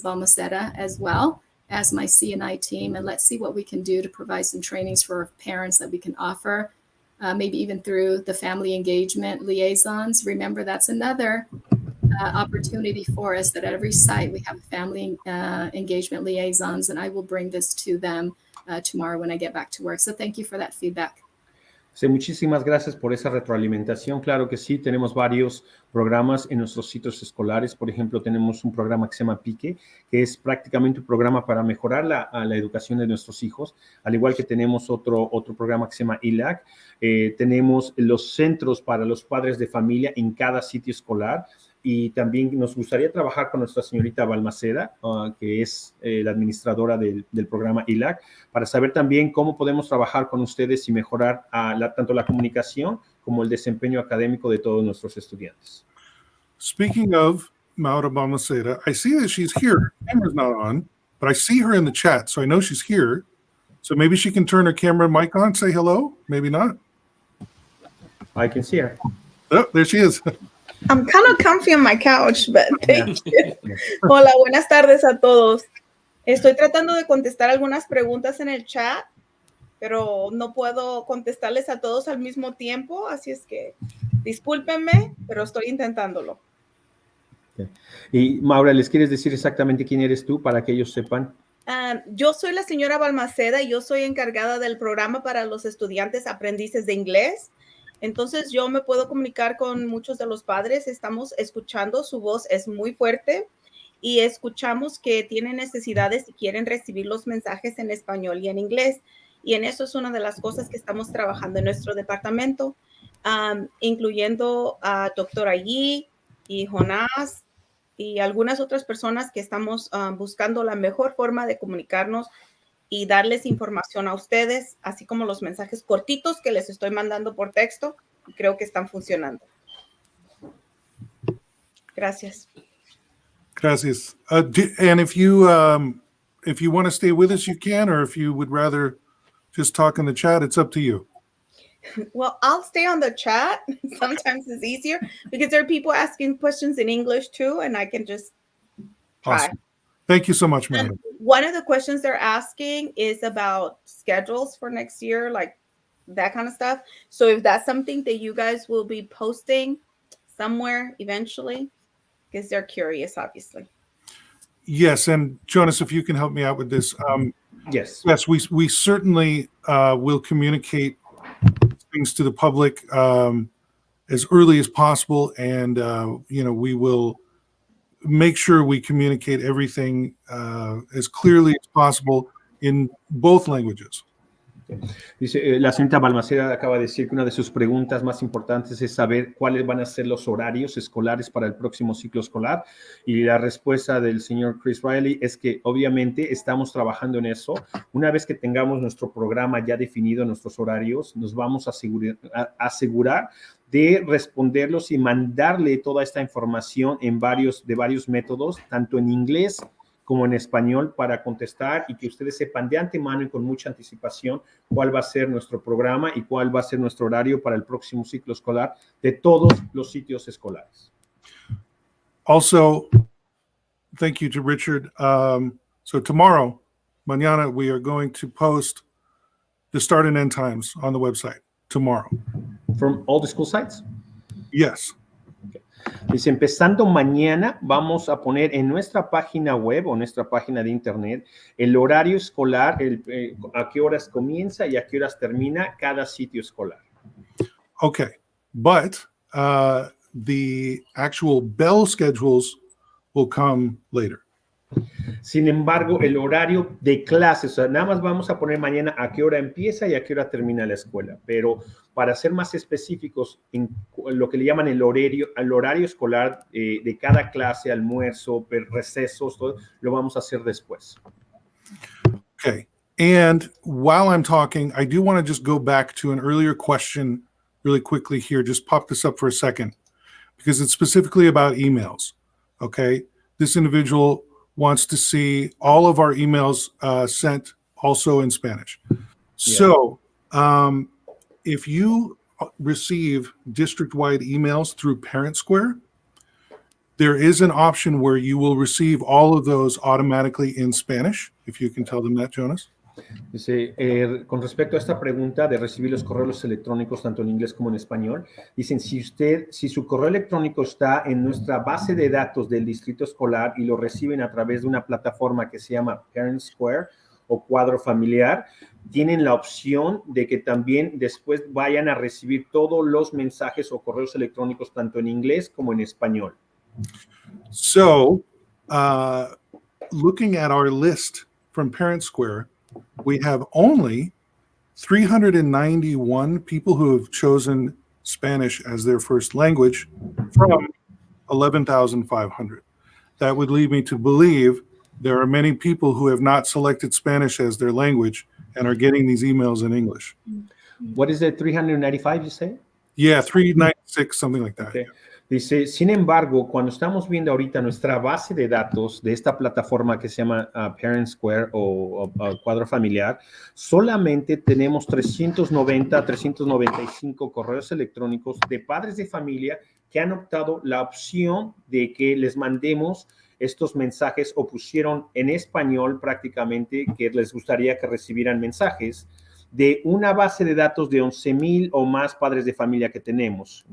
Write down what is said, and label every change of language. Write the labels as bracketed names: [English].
[English] Balmaceda as well as my CNI team, and let's see what we can do to provide some trainings for parents that we can offer, maybe even through the family engagement liaisons. Remember, that's another opportunity for us, that at every site we have family engagement liaisons, and I will bring this to them tomorrow when I get back to work. So thank you for that feedback. [Spanish] Sí, muchísimas gracias por esa retroalimentación. Claro que sí, tenemos varios programas en nuestros sitios escolares. Por ejemplo, tenemos un programa que se llama Pique, que es prácticamente un programa para mejorar la educación de nuestros hijos, al igual que tenemos otro programa que se llama ILAC. Tenemos los centros para los padres de familia en cada sitio escolar. Y también nos gustaría trabajar con nuestra señorita Balmaceda, que es la administradora del programa ILAC, para saber también cómo podemos trabajar con ustedes y mejorar tanto la comunicación como el desempeño académico de todos nuestros estudiantes. [English] Speaking of Maura Balmaceda, I see that she's here. Her camera's not on, but I see her in the chat, so I know she's here. So maybe she can turn her camera and mic on, say hello, maybe not. I can see her. Oh, there she is. I'm kind of comfy on my couch, but thank you. [Spanish] Hola, buenas tardes a todos. Estoy tratando de contestar algunas preguntas en el chat, pero no puedo contestarles a todos al mismo tiempo, así es que discúlpenme, pero estoy intentándolo. Y Maura, ¿les quieres decir exactamente quién eres tú para que ellos sepan? Yo soy la señora Balmaceda y yo soy encargada del programa para los estudiantes aprendices de inglés. Entonces yo me puedo comunicar con muchos de los padres, estamos escuchando, su voz es muy fuerte y escuchamos que tienen necesidades y quieren recibir los mensajes en español y en inglés. Y en eso es una de las cosas que estamos trabajando en nuestro departamento, incluyendo a doctora Yi y Jonás y algunas otras personas que estamos buscando la mejor forma de comunicarnos y darles información a ustedes, así como los mensajes cortitos que les estoy mandando por texto, y creo que están funcionando. Gracias. Gracias. [English] And if you want to stay with us, you can, or if you would rather just talk in the chat, it's up to you. Well, I'll stay on the chat. Sometimes it's easier because there are people asking questions in English too, and I can just try. Awesome. Thank you so much, Maura. One of the questions they're asking is about schedules for next year, like that kind of stuff. So if that's something that you guys will be posting somewhere eventually, because they're curious, obviously. Yes, and Jonas, if you can help me out with this. Yes. Yes, we certainly will communicate things to the public as early as possible, and we will make sure we communicate everything as clearly as possible in both languages. [Spanish] Dice, la señorita Balmaceda acaba de decir que una de sus preguntas más importantes es saber cuáles van a ser los horarios escolares para el próximo ciclo escolar, y la respuesta del señor Chris Riley es que obviamente estamos trabajando en eso. Una vez que tengamos nuestro programa ya definido, nuestros horarios, nos vamos a asegurar de responderlos y mandarle toda esta información de varios métodos, tanto en inglés como en español, para contestar y que ustedes sepan de antemano y con mucha anticipación cuál va a ser nuestro programa y cuál va a ser nuestro horario para el próximo ciclo escolar de todos los sitios escolares. [English] Also, thank you to Richard. So tomorrow, mañana, we are going to post the start and end times on the website tomorrow. From all the school sites? Yes. [Spanish] Dice, empezando mañana, vamos a poner en nuestra página web o nuestra página de internet el horario escolar, a qué horas comienza y a qué horas termina cada sitio escolar. [English] Okay, but the actual bell schedules will come later. [Spanish] Sin embargo, el horario de clases, o sea, nada más vamos a poner mañana a qué hora empieza y a qué hora termina la escuela, pero para ser más específicos en lo que le llaman el horario escolar de cada clase, almuerzo, recesos, todo, lo vamos a hacer después. [English] Okay, and while I'm talking, I do want to just go back to an earlier question really quickly here. Just pop this up for a second, because it's specifically about emails, okay? This individual wants to see all of our emails sent also in Spanish. Yeah. So if you receive district-wide emails through Parent Square, there is an option where you will receive all of those automatically in Spanish, if you can tell them that, Jonas. [Spanish] Dice, con respecto a esta pregunta de recibir los correos electrónicos tanto en inglés como en español, dicen, si su correo electrónico está en nuestra base de datos del distrito escolar y lo reciben a través de una plataforma que se llama Parent Square o cuadro familiar, tienen la opción de que también después vayan a recibir todos los mensajes o correos electrónicos tanto en inglés como en español. [English] So, looking at our list from Parent Square, we have only 391 people who have chosen Spanish as their first language from 11,500. That would lead me to believe there are many people who have not selected Spanish as their language and are getting these emails in English. What is it, 395, you say? Yeah, 396, something like that. Okay. [Spanish] Dice, sin embargo, cuando estamos viendo ahorita nuestra base de datos de esta plataforma que se llama Parent Square o cuadro familiar, solamente tenemos 390, 395 correos electrónicos de padres de familia que han optado la opción de que les mandemos estos mensajes o pusieron en español prácticamente que les gustaría que recibieran mensajes de una base de datos de 11,000 o más padres de familia que tenemos.